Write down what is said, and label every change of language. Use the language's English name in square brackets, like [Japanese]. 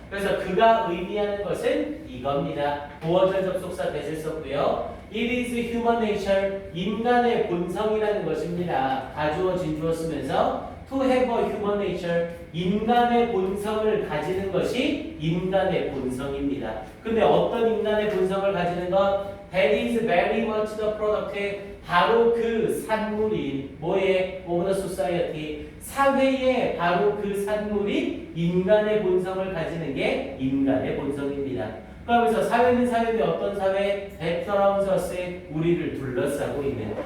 [Korean] 그래서 그가 의미하는 것은 이겁니다. 보어절 접속사 대을 썼고요. [English] It is human nature, [Korean] 인간의 본성이라는 것입니다. 가주어 진주어 쓰면서 [English] to have a human nature. [Korean] 인간의 본성을 가지는 것이 인간의 본성입니다. 근데 어떤 인간의 본성을 가지는 것? [English] That is very much the product. [Korean] 바로 그 산물인 뭐의 [English] of the society. [Korean] 사회의 바로 그 산물이 인간의 본성을 가지는 게 인간의 본성입니다. 그러면서 사회는 사회인데 어떤 사회? [English] That surrounds us. [Korean] 우리를 둘러싸고 있는.